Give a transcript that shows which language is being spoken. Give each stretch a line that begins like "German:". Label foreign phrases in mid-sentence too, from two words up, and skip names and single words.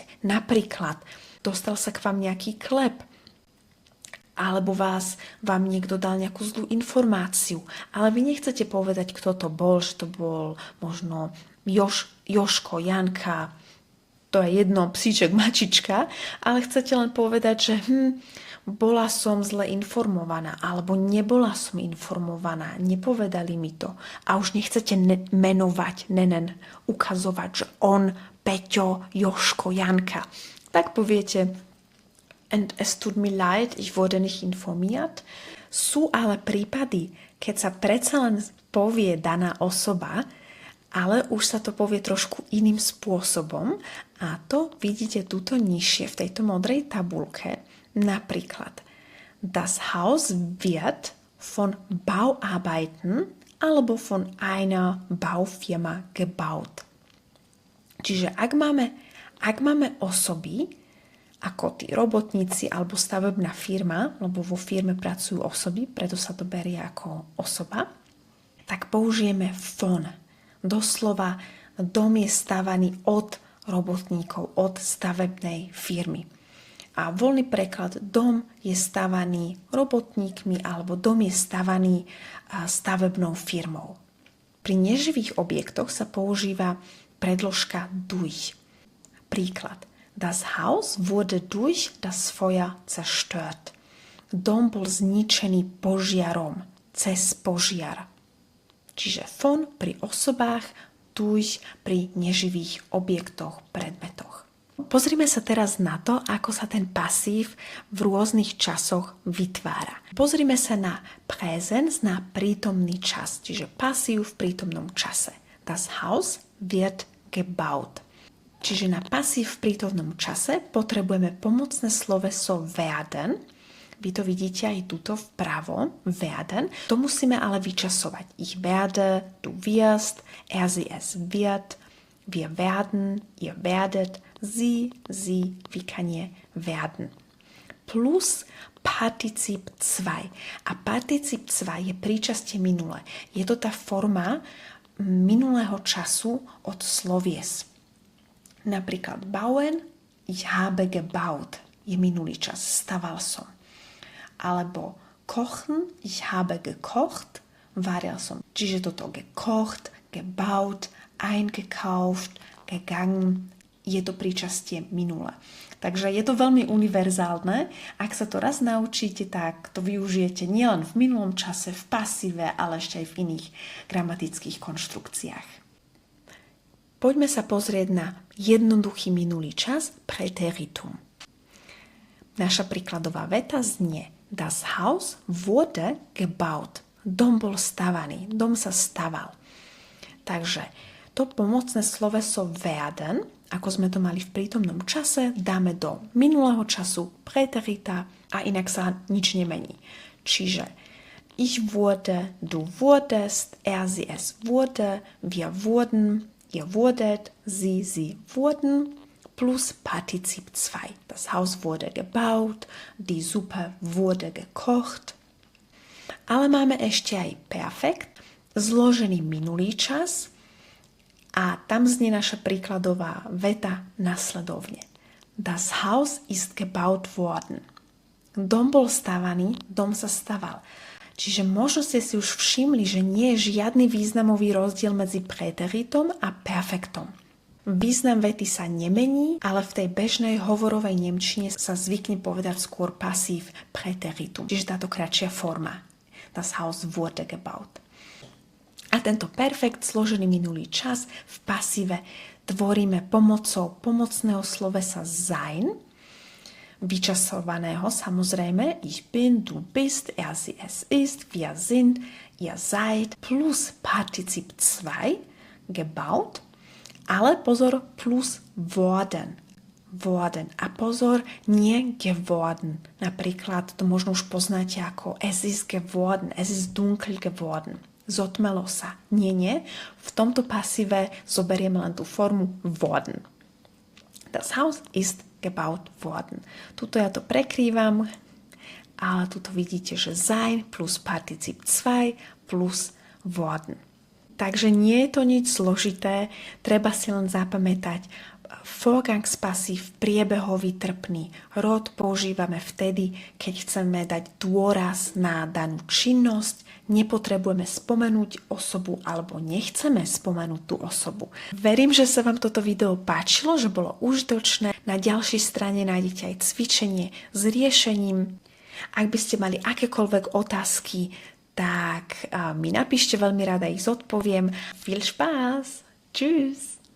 Slovak: Napríklad, dostal sa k vám nejaký klep, alebo vám niekto dal nejakú zlú informáciu, ale vy nechcete povedať, kto to bol, že to bol možno Joško, Janka, to je jedno, psíček, mačička, ale chcete len povedať, že bola som zle informovaná, alebo nebola som informovaná, nepovedali mi to. A už nechcete menovať, ukazovať, že on, Peťo, Joško, Janka. Tak poviete,
German: and es tut mir leid, ich wurde nicht informiert.
Slovak: Sú ale prípady, keď sa predsa len povie daná osoba, ale už sa to povie trošku iným spôsobom. A to vidíte tuto nižšie v tejto modrej tabulke. Napríklad,
German: das Haus wird von Bauarbeiten alebo von einer Baufirma gebaut.
Slovak: Čiže ak máme osoby, ako tí robotníci alebo stavebná firma, lebo vo firme pracujú osoby, preto sa to berie ako osoba, tak použijeme von. Doslova dom je stavaný od robotníkov, od stavebnej firmy. A voľný preklad, dom je stavaný robotníkmi alebo dom je stavaný stavebnou firmou. Pri neživých objektoch sa používa predložka durch. Príklad.
German: Das Haus wurde durch das Feuer zerstört.
Slovak: Dom bol zničený požiarom, cez požiar. Čiže von pri osobách, durch pri neživých objektoch, predmetoch. Pozrime sa teraz na to, ako sa ten pasív v rôznych časoch vytvára. Pozrime sa na Präsens, na prítomný čas, čiže pasív v prítomnom čase.
German: Das Haus wird gebaut.
Slovak: Čiže na pasív v prítomnom čase potrebujeme pomocné sloveso werden. Vy to vidíte aj tuto vpravo, werden. To musíme ale vyčasovať.
German: Ich werde, du wirst, sie, es wird, wir werden, ihr werdet, sie, wie kann je werden.
Slovak: Plus particip 2. A particip 2 je príčastie minulé. Je to tá forma minulého času od slovies.
German: Napríklad bauen, ich habe gebaut.
Slovak: Je minulý čas, staval som.
German: Alebo kochen, ich habe gekocht,
Slovak: varil som. Čiže toto
German: gekocht, gebaut, eingekauft, gegangen,
Slovak: je to príčastie minule. Takže je to veľmi univerzálne. Ak sa to raz naučíte, tak to využijete nielen v minulom čase, v pasíve, ale ešte aj v iných gramatických konštrukciách. Poďme sa pozrieť na jednoduchý minulý čas Präteritum. Naša príkladová veta znie:
German: Das Haus wurde gebaut.
Slovak: Dom bol stavaný, dom sa staval. Takže to pomocné sloveso werden, ako sme to mali v prítomnom čase, dáme do minulého času Präterita a inak sa nič nemení.
German: Čiže ich wurde, du wurdest, er, sie, es wurde, wir wurden, ihr wurdet, sie wurden, plus Partizip 2. Das Haus wurde gebaut, die Suppe wurde gekocht.
Slovak: Ale máme ešte aj perfekt, zložený minulý čas, a tam znie naša príkladová veta nasledovne.
German: Das Haus ist gebaut worden.
Slovak: Dom bol stavaný, dom sa staval. Čiže možno ste si už všimli, že nie je žiadny významový rozdiel medzi preteritom a perfektom. Význam vety sa nemení, ale v tej bežnej hovorovej nemčine sa zvykne povedať skôr pasív preteritum, čiže táto kratšia forma.
German: Das Haus wurde gebaut.
Slovak: A tento perfekt zložený minulý čas v pasíve tvoríme pomocou pomocného slovesa sein, vyčasovaného samozrejme
German: ich bin, du bist, er, sie, es ist, wir sind, ihr seid,
Slovak: plus Partizip 2, gebaut, ale pozor, plus worden. Worden. A pozor, nie geworden. Napríklad to možno už poznáte ako
German: es ist geworden, es ist dunkel geworden.
Slovak: Zotmelo sa. Nie. V tomto pasíve zoberieme len tú formu worden.
German: Das Haus ist gebaut worden.
Slovak: Tuto ja to prekrývam, ale tuto vidíte, že sein plus Partizip 2 plus worden. Takže nie je to nič zložité, treba si len zapamätať Vorgangspasív, priebehový trpný rod používame vtedy, keď chceme dať dôraz na danú činnosť, nepotrebujeme spomenúť osobu alebo nechceme spomenúť tú osobu. Verím, že sa vám toto video páčilo, že bolo užitočné. Na ďalšej strane nájdete aj cvičenie s riešením. Ak by ste mali akékoľvek otázky, tak mi napíšte, veľmi rada ich zodpoviem.
German: Viel Spaß! Tschüss!